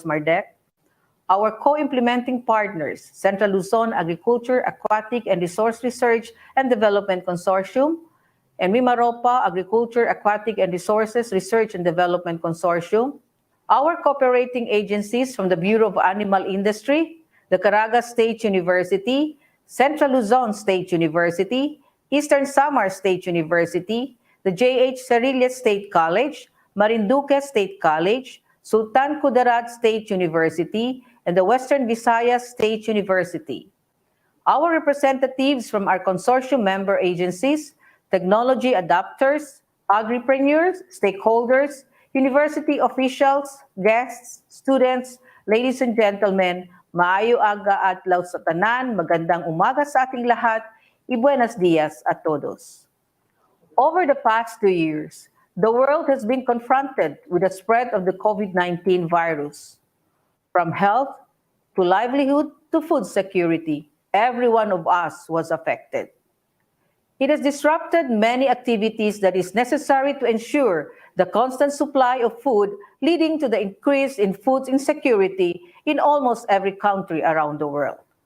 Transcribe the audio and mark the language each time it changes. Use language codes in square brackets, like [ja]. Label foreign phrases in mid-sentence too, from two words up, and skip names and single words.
[en] Mardec, our co-implementing partners, Central Luzon Agriculture, Aquatic, and Resource Research and Development Consortium, and Mimaropa Agriculture, Aquatic and Resources Research and Development Consortium, our cooperating agencies from the Bureau of Animal Industry, the Caraga State University, Central Luzon State University, Eastern Samar State University, the J.H. Cerillas State College, Marinduque State College, Sultan Kudarat State University, and the Western Visayas State University. Our representatives from our consortium member agencies, technology adopters, agripreneurs, stakeholders, university officials, guests, students, ladies and gentlemen, [hil] maayo aga adlaw sa tanan, [tl] magandang umaga sa ating lahat, [es] buenos dias a todos. [en] Over the past 2 years, the world has been confronted with the spread of the COVID-19 virus. From health to livelihood to food security, every one of us was affected. It has disrupted many activities that is necessary to ensure the constant supply of food, leading to the increase in food insecurity in almost every country around the world.